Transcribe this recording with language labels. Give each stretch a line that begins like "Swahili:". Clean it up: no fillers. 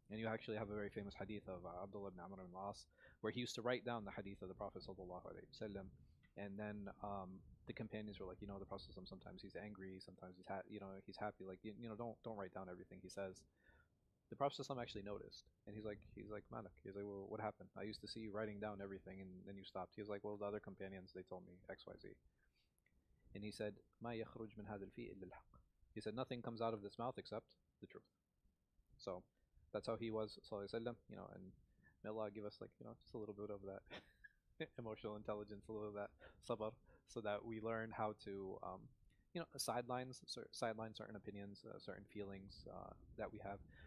English: And you actually have a very famous hadith of Abdullah ibn Amr ibn al-As, where he used to write down the hadith of the Prophet ﷺ, and then the companions were like, the Prophet sometimes he's angry, sometimes he's happy, like don't write down everything he says. The Prophet actually noticed, and he's like, Manak. He's like, well, what happened? I used to see you writing down everything, and then you stopped. He was like, well, the other companions, they told me X, Y, Z.
Arabic: And he said, ما يخرج من هذا الفي إلا الحق.
English: He said, nothing comes out of this mouth except the truth. So that's how he was, sallallahu alaihi wasallam, and may Allah give us, like, just a little bit of that emotional intelligence, a little of that sabr, so that we learn how to, sideline certain opinions, certain feelings that we have.